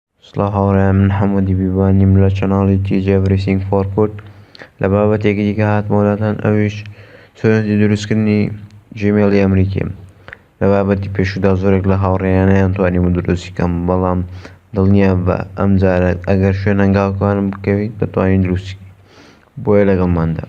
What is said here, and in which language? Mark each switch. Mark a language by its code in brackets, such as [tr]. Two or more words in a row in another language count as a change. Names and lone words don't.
[ckb] سڵاو هاوڕێیان، من حەمەدی بیبانیم لە چەناڵێکی [en] everything for code [ckb] لە بابەتێکی دیکە هاتمەوەلاتان، ئەویش چۆنیەتی دروستکردنی جیمێلی ئەمریکی. لە بابەتی پێشوودا زۆرێک لە هاوڕێیان نەیانتوانیوە دروستی بکەم، بەڵام دڵنیا بە ئەم جارە ئەگەر شوێنە هەنگاوەکانم بکەویت دەتوانین دروستی بۆیە لەگەڵماندا.